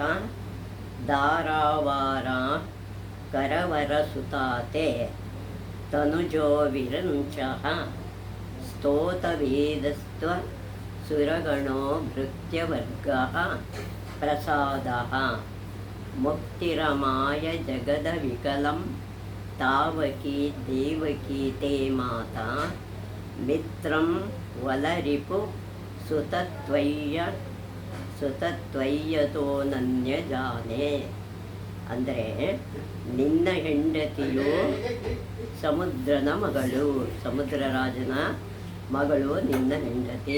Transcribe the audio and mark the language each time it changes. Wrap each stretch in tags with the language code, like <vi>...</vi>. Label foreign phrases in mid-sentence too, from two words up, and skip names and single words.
<sa>ದಾರಾವಾರ ಕರವರ ಸುತಾತೆ ತನುಜೋ ವಿರಂಚಃ ಸ್ತೋತವೇದಸ್ತ್ವ ಸುರಗಣೋ ಭೃತ್ಯವರ್ಗಃ ಪ್ರಸಾದಃ ಮುಕ್ತಿರಮಾಯ ಜಗದ ವಿಕಲಂ ತಾವಕಿ ದೇವಕಿ ತೇ ಮಾತಾ ಮಿತ್ರಂ ವಲರಿಪು ಸುತತ್ವಯ್ಯತೋ ನನ್ಯ ಜಾನೆ.</sa> <kn>ಅಂದರೆ ನಿನ್ನ ಹೆಂಡತಿಯು ಸಮುದ್ರನ ಮಗಳು, ಸಮುದ್ರರಾಜನ ಮಗಳು ನಿನ್ನ ಹೆಂಡತಿ.</kn>